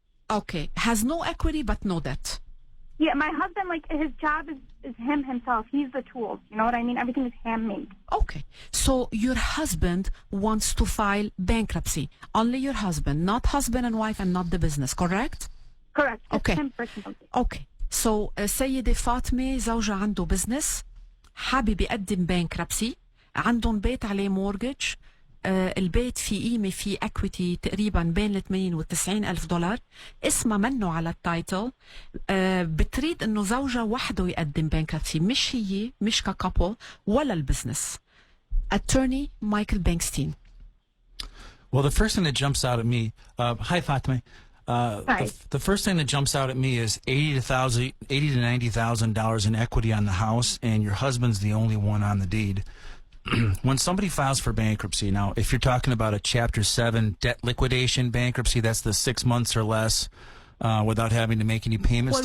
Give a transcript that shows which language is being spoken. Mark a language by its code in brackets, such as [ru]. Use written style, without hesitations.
[en] Okay. Has no equity but no debt. Yeah, my husband, like, his job is himself. He's the tools. You know what I mean? Everything is handmade. Okay. So your husband wants to file bankruptcy. Only your husband, not husband and wife and not the business, correct? Correct. Just Okay. him personally. Okay. [ar] So سيدة فاطمة زوجها عنده business حابب يقدم bankruptcy. عندهم بيت عليه mortgage. البيت في قيمة في equity تقريبا بين ال 80 وال 90 ألف دولار. اسمها منه على التايتل. بتريد انه زوجها وحده يقدم bankruptcy، مش هي، مش ككابل ولا البزنس. [en] Attorney Michael Bankstein. Well, the first thing that jumps out at me, hi Fatima. Hi. The first thing that jumps out at me is $80,000 to $90,000 in equity on the house, and your husband's the only one on the deed. When somebody files for bankruptcy, now, if you're talking about a Chapter 7 debt liquidation bankruptcy, that's the 6 months or less without having to make any payments to